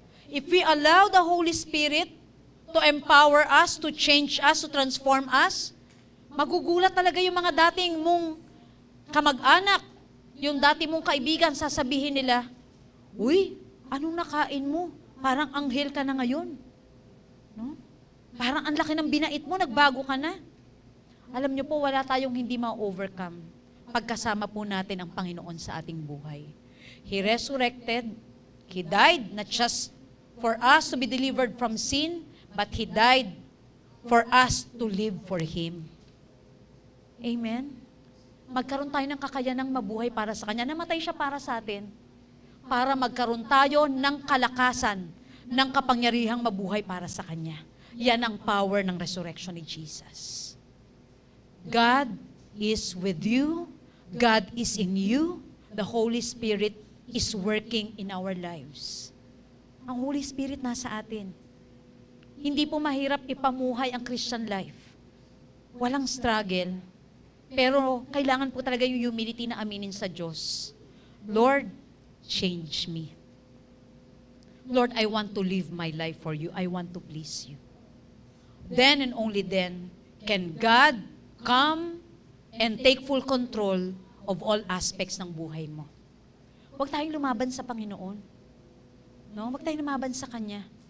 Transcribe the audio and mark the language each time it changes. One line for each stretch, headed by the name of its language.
English: If we allow the Holy Spirit to empower us, to change us, to transform us,
Filipino: magugulat talaga yung mga dating mong kamag-anak, yung dati mong kaibigan, sasabihin nila, "Uy, anong nakain mo? Parang anghel ka na ngayon." No? Parang ang laki ng binait mo, nagbago ka na. Alam niyo po, wala tayong hindi ma-overcome pagkasama po natin ang Panginoon sa ating buhay.
English: He resurrected. He died not just for us to be delivered from sin, but He died for us to live for Him. Amen?
Filipino: Magkaroon tayo ng kakayanang mabuhay para sa Kanya. Namatay siya para sa atin. Para magkaroon tayo ng kalakasan, ng kapangyarihang mabuhay para sa Kanya. Yan ang power ng resurrection ni Jesus.
English: God is with you. God is in you. The Holy Spirit is working in our lives.
Filipino: Ang Holy Spirit nasa atin. Hindi po mahirap ipamuhay ang Christian life. Walang struggle. Pero kailangan po talaga yung humility na aminin sa Diyos.
English: Lord, change me. Lord, I want to live my life for you. I want to please you. Then and only then can God come and take full control of all aspects
Filipino: ng buhay mo. Huwag tayong lumaban sa Panginoon. No? Huwag tayong lumaban sa Kanya.